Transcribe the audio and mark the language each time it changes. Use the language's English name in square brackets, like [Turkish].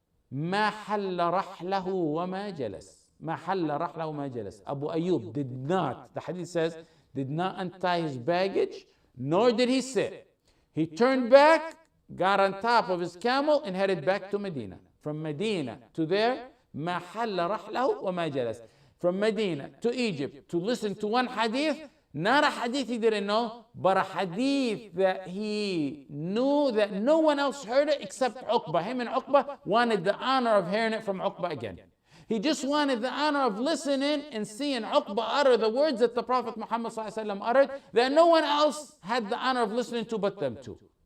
[Arabic] ما حل رحله وما جلس. ما حل رحله وما جلس. [English] Abu Ayyub did not, the hadith says, did not untie his baggage, nor did he sit. He turned back, got on top of his camel, and headed back to Medina. From Medina to there, [Arabic] ما حل رحله وما جلس. [English] From Medina to Egypt to listen to one hadith, not a hadith he didn't know, but a hadith that he knew that no one else heard it except Uqba. Him and Uqba wanted the honor of hearing it from Uqba again. He just wanted the honor of listening and seeing Uqba utter the words that the Prophet Muhammad ﷺ uttered that no one else had the honor of listening to but them two.